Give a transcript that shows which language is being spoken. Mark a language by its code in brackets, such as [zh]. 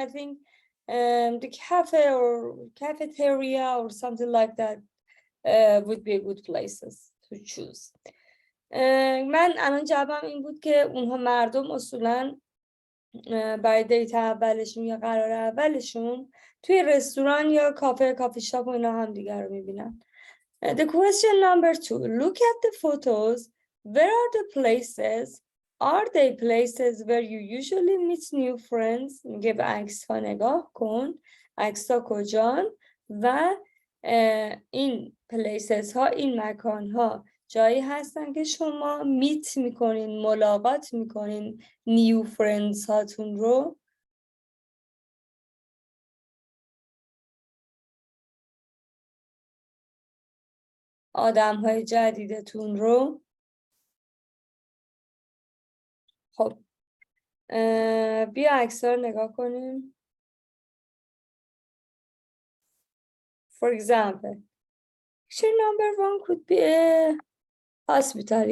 [en] I think the cafe or cafeteria or something like that would be good places to choose. [fa] من الان جوابم این بود که اونها مردم اصولاً برای دیت اولشون یا قرار اولشون توی رستوران یا کافی شاپ و اینا هم دیگر رو میبینن. [en] The question number 2. Look at the photos. Where are the places? Are they places where you usually meet new friends? [fa] میگه به عکس ها نگاه کن. عکس ها کجان؟ و این places ها، این مکان ها جایی هستن که شما میت میکنین، ملاقات میکنین نیو فرندز هاتون رو. آدم های جدیدتون رو. خب بیا عکس‌ها رو نگاه کنیم. [en] For example, picture number 1 could be a hospital.